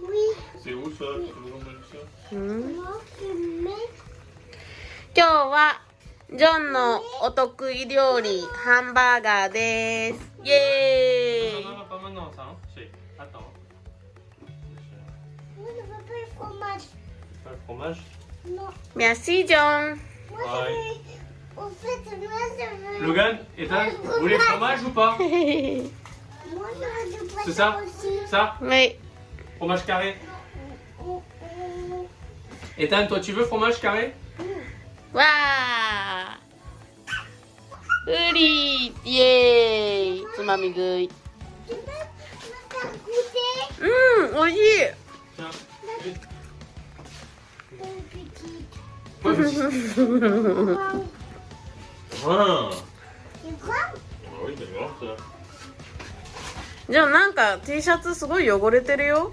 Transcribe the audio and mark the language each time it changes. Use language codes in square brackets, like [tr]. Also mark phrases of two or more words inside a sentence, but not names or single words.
[ja] 今日はジョンのお得意料理ハンバーガーです。イエーイ。Merci John. [fr] Logan, Ethan, vous voulez fromage ou pas? C'est ça? Ça? Oui. Fromage carré? Ethan, toi tu veux fromage carré? [ja] わあ。ウリーイエーイ。つまみ食い。うん、おいしい。じゃあなんか T シャツすごい汚れてるよ。